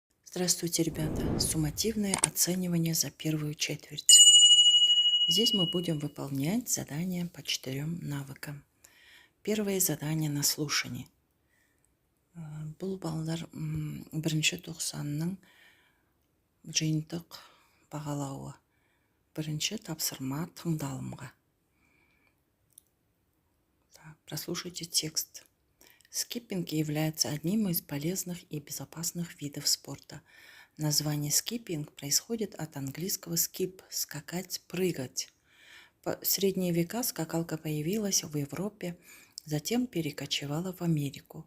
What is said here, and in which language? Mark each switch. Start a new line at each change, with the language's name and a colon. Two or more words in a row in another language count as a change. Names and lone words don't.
Russian: Здравствуйте, ребята! Суммативное оценивание за первую четверть. Здесь мы будем выполнять задания по 4 навыкам. Первое задание на слушание.
Kazakh: Бұл балдар бірінші тоқсанның жиынтық бағалауы. Бірінші тапсырма тыңдалымға.
Russian: Прослушайте текст. Скиппинг является одним из полезных и безопасных видов спорта. Название скиппинг происходит от английского skip – скакать, прыгать. В средние века скакалка появилась в Европе, затем перекочевала в Америку.